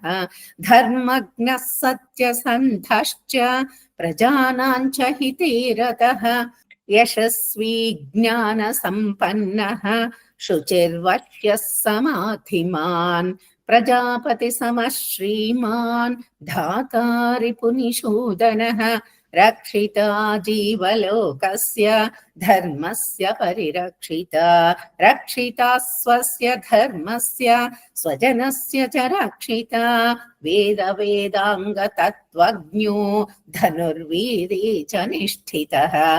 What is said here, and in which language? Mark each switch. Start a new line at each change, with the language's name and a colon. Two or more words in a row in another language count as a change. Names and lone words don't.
Sanskrit: ధర్మజ్ఞः సత్యసంధశ్చ ప్రజానాంచ హితే రతః. యశస్వీ జ్ఞాన సంపన్నః శుచిర్వశ్యः సమాధిమాన్. ప్రజాపతి సమః శ్రీమాన్ ధాతారిపునిషూదనః. रक्षिता जीवलोकस्य धर्मस्य परिरक्षिता रक्षिता स्वस्य धर्मस्य स्वजनस्य च रक्षिता वेदाङ्गतत्त्वज्ञो धनुर्वीरे च निष्ठितः